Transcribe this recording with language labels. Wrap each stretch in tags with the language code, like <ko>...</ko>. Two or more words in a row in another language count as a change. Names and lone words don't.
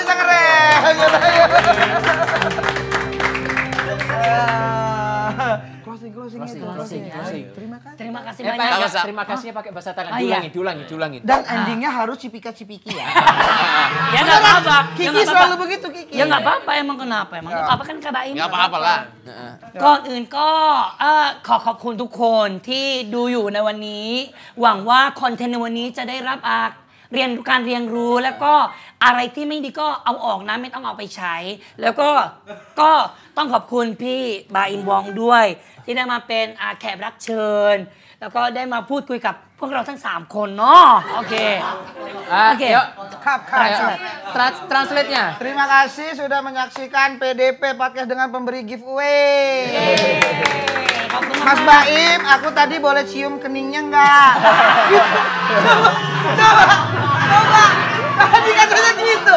<id>Closing. Terima kasih. Terima kasih Pak, banyak. enggak, terima kasihnya pakai bahasa tangan. Ah, iya. Diulangin. Dan endingnya harus cipika-cipiki ya. Ya nggak apa-apa. Kiki selalu begitu, Kiki. Ya nggak apa-apa emang kenapa? Emang nggak apa-apa kan Kak Baim? Nggak apa-apa lah.</id> <th>ก่อนอื่นก็ขอบคุณทุกคนที่ดูอยู่ในวันนี้หวังว่าคอนเทนต์ในวันนี้จะได้รับการเรียนรู้แล้วก็อะไรที่ไม่ดีก็เอาออกนะไม่ต้องเอาไปใช้แล้วก็ต้องขอบคุณพี่บาอินวองด้วยที่ได้มาเป็นแขกรับเชิญแล้วก็ได้มาพูดคุยกับพวกเราทั้ง3คนเนาะโอเค Oke.</th> <id>Yuk, Kap. translate-nya. Terima kasih sudah menyaksikan PDP Podcast dengan pemberi giveaway.</id> <th>ขอบ</th> <id>Mas Baim, aku tadi boleh cium keningnya enggak? Coba. Tadi katanya gitu.</id>